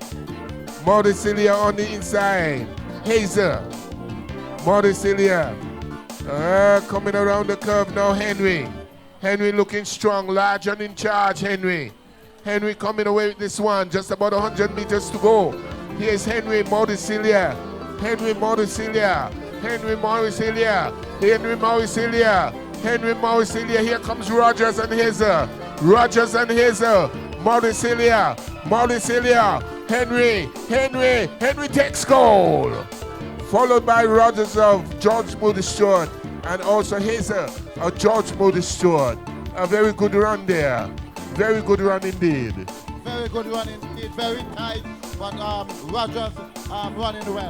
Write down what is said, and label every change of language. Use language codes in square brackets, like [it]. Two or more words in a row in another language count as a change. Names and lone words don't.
[en] Mauricelia on the inside. Hazel. Mauricelia. Coming around the curve now, Henry. Henry looking strong, large and in charge, Henry. Henry coming away with this one, just about 100 meters to go. Here's Henry Mauricelia. Henry Mauricelia. Henry Mauricelia. Henry Mauricelia. Henry Mauricelia. Here comes Rogers and Hazel. Rogers and Hazel. Mauricelia. Mauricelia. Henry. Henry. Henry takes goal. Followed by Rogers of George Moody Stewart and also Hazel of George Moody Stewart. A very good run there. Very good run indeed. Very good run indeed. Very tight, but Rogers running well.